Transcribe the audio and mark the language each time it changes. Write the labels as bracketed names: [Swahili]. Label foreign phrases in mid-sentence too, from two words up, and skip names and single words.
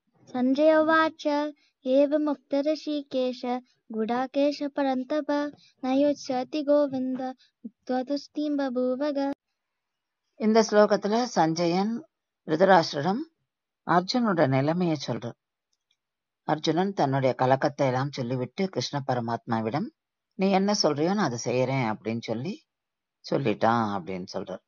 [Sanskrit] संजय उवाच एवमुक्त ऋषिकेश गुडाकेश परन्तप न योत्स्यति गोविन्द उक्त्वा तुष्टिं बभूवग. [Tamil] இந்த ஸ்லோகத்துல சஞ்சயன் திருதராஷ்டிரரிடம் அர்ஜுனோட நிலைமையை சொல்றார். அர்ஜுனன் தன்னுடைய கலக்கத்தை எல்லாம் சொல்லிவிட்டு கிருஷ்ண பரமாத்மாவிடம் நீ என்ன சொல்றியோ நான் அதை செய்யறேன் அப்படின்னு சொல்லிட்டான் அப்படின்னு சொல்றார்.